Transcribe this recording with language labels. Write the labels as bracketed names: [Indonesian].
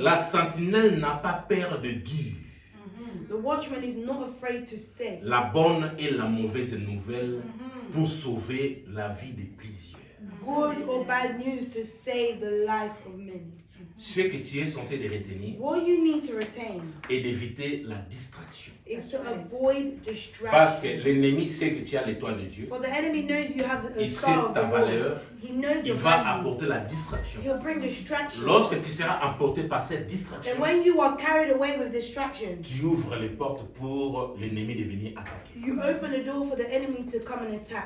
[French] La sentinelle n'a pas peur de dire [English] The watchman is not afraid to say [French] la bonne et la mauvaise nouvelle pour sauver la vie de plusieurs. [English] good or bad news to save the life of many. [French] Ce que tu es censé de retenir [English] What you need to retain [French] et d'éviter la distraction. [English] is to avoid [French] Parce que [English] distraction. [French] l'ennemi sait que tu as l'étoile de Dieu. [English] For the enemy knows you have a [French] Il sait [English] star of [French] ta [English] the Lord. [French] valeur. [English] He knows [French] Il [English] your [French] va [English] value. [French] apporter la distraction. [English] He'll bring distraction. [French] Lorsque tu seras emporté par cette distraction, [English] And when you are carried away with distraction, [French] tu ouvres les portes pour l'ennemi de venir attaquer. [English] you open the door for the enemy to come and attack.